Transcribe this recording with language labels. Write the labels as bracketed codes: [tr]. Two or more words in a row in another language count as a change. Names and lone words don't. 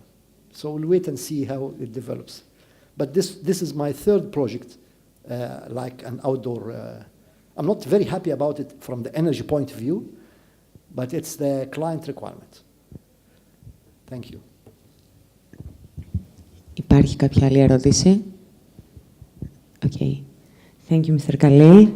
[en] So we'll wait and see how it develops. But this is my third project, like an outdoor. I'm not very happy about it from the energy point of view, but it's the client requirement. Thank you. [el] Υπάρχει κάποια άλλη ερώτηση? [en] Okay. Thank you, Mr. Khalil.